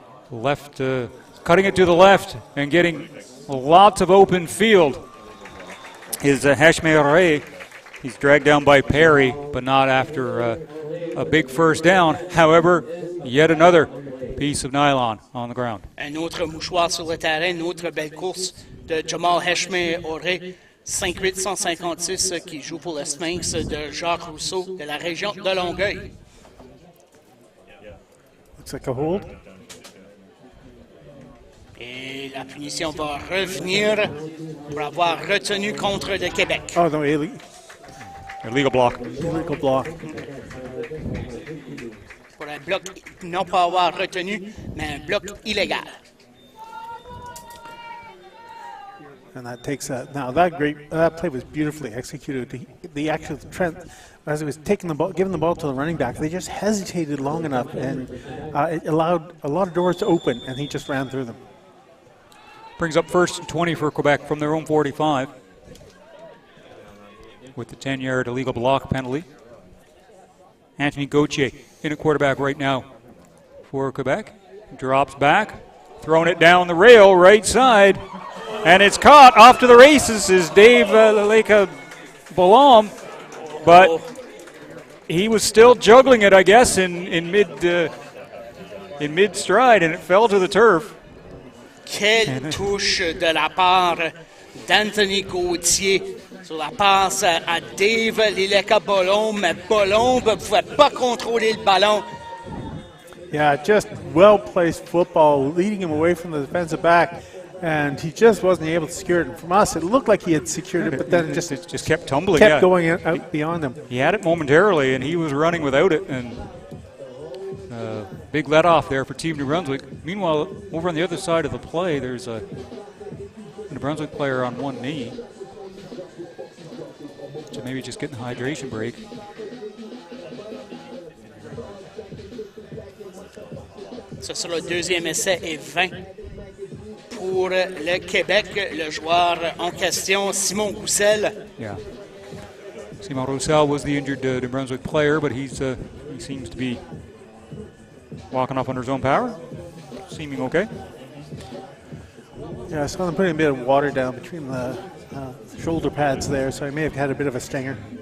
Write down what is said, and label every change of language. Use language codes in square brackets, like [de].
[en] Left, cutting it to the left and getting lots of open field is Hashmere. He's dragged down by Perry, but not after a big first down. However, yet another piece of nylon on the ground. [fr] Un autre mouchoir sur le terrain, une autre belle course de Jamal Hashmé-Oré, 5'8", 156, qui joue pour le Sphinx de Jacques Rousseau de la région de Longueuil. [en] Looks like a hold. [fr] Et la punition va revenir pour avoir retenu contre le Québec. [en] Oh, no, Illegal block. illegal block. [fr] Pour un bloc, non pas avoir retenu, mais un bloc illégal. [en] And that takes now that play was beautifully executed. The actual trend, as he was taking the ball, giving the ball to the running back, they just hesitated long enough, and it allowed a lot of doors to open, and he just ran through them. Brings up first and 20 for Quebec from their own 45 with the 10-yard illegal block penalty. Anthony Gauthier in at quarterback right now for Quebec. Drops back, throwing it down the rail, right side, and it's caught. Off to the races is Dave Leleka Balam, but he was still juggling it, I guess, in mid stride, and it fell to the turf. [fr] Quelle touche de la part d'Anthony Gauthier sur la passe à Dave Leleka Balam, mais Balam ne pouvait pas contrôler le ballon. [en] Yeah, just well-placed football, leading him away from the defensive back, and he just wasn't able to secure it. And from us, it looked like he had secured it, but then it just kept tumbling. Kept going out beyond him. He had it momentarily, and he was running without it, and big let-off there for Team New Brunswick. Meanwhile, over on the other side of the play, there's a New Brunswick player on one knee. So maybe just getting a hydration break. [fr] Ce sera le deuxième essai et 20 pour le Québec. Le joueur en question, Simon Roussel. [en] Yeah. Simon Roussel was the injured New Brunswick player, but he seems to be walking off under his own power, seeming okay. Yeah, I saw them putting a bit of water down between the shoulder pads there, so he may have had a bit of a stinger.